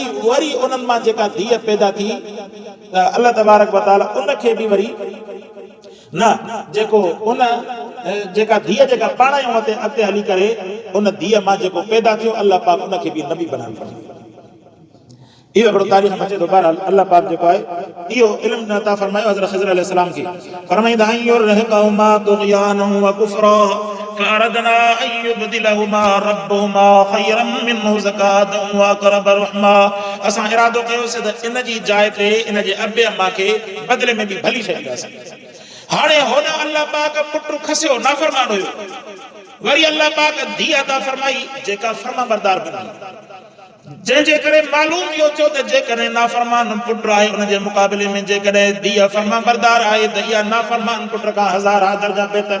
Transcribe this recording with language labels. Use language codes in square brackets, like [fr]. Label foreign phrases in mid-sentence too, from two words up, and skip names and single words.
[sd] वरी उन्हनि मां जेका धीउ पैदा थी त अल्लाह [ar] تبارك و تعالى [sd] उनखे बि वरी न जेको उन जेका धीउ जेका पाण ई उन ते अॻिते हली करे उन धीउ मां जेको पैदा थियो, अल्लाह पाक उनखे बि नबी बनाए फरमाई। इहो हिकिड़ो तारीख़ में अचे थो। बहरहाल अल्लाह पाक जेको आहे इहो इल्मु अता फरमायो हज़रत ख़िज़र अलैहिस्सलाम खे। [ar] फरमाईंदा أن يرهقهما طغيانا و كفرا فأردنا أن يبدلهما ربهما خيرا منه زكاة و أقرب رحما. [sd] असां इरादो कयोसीं त इन जी जाइ ते इन जे अबे अम्मा खे बदिले में बि भली छॾींदासीं। हाणे हुन अल्लाह पाक पुटु खसियो, नाफ़रमान हुयो, वरी अल्लाह पाक धीउ अता फरमाई जेका फर्माबरदार बनी, जंहिंजे करे मालूम इहो थियो त जेकॾहिं नाफ़रमान पुटु आहे उन जे मुक़ाबले में जेकॾहिं धीउ फर्माबरदार आहे त इहा नाफ़रमान पुट खां हज़ार दर्जा बहितर।